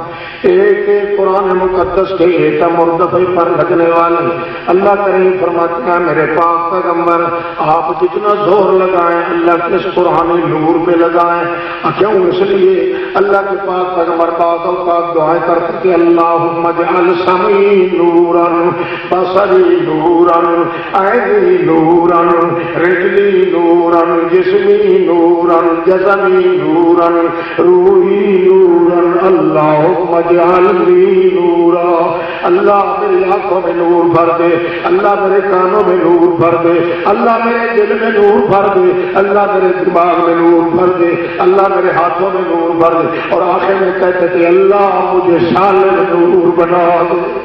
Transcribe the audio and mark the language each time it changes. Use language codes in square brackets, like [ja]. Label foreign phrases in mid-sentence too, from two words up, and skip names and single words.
[ur] ایک ایک قرآن مقدس کے ایٹم اور دفعے پر لگنے والے اللہ کریم فرماتے ہیں میرے پاک پیغمبر آپ جتنا زور لگائیں اللہ کے اس قرآن نور پہ لگائیں۔ کیوں؟ اس لیے اللہ کے پاک پیغمبر بعض اوقات دعائیں کرتے کہ [ar] اللہم اجعل سمعی نورا بصری نورا عینی نورا رجلی نورا جسمی نورا جسمی نورا روحی نورا اللہم اجعلنی نورا، [ur] اللہ میری آنکھوں میں نور بھر دے، اللہ میرے کانوں میں نور بھر دے، اللہ میرے دل میں نور بھر دے، اللہ میرے دماغ میں نور بھر دے، اللہ میرے ہاتھوں میں نور بھر دے، اور آخر میں کہتے تھے اللہ مجھے صالح نور بنا دے۔